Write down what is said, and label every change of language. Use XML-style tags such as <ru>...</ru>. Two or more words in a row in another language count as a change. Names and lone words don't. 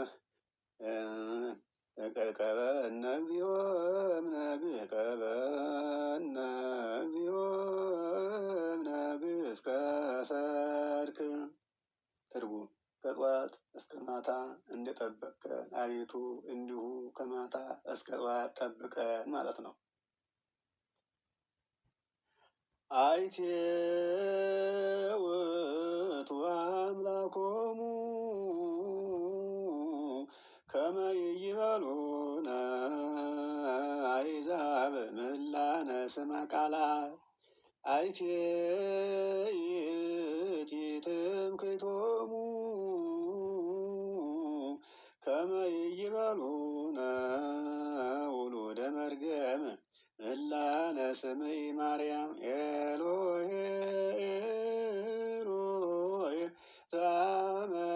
<gez>ነግህ እቀበነ ነግህ እስከ ሰርክ።</gez> <am>ትርጉም ከጠዋት እስከ ማታ እንደጠበቀን አቤቱ እንዲሁ ከማታ እስከ ጠዋት ጠብቀን ማለት ነው።</am> <gez>አይቴ ውእቱ አምላኮሙ ከመ ይቤሉነ አሕዛብ ምላነ ስመ ቃላት አይቴ ይእቲ ትምክህቶሙ ከመ ይቤሉነ ውሉደ መርገም ምላነ ስምዒ ማርያም ኤሎሄ ኤሎሄ ዛመ</gez>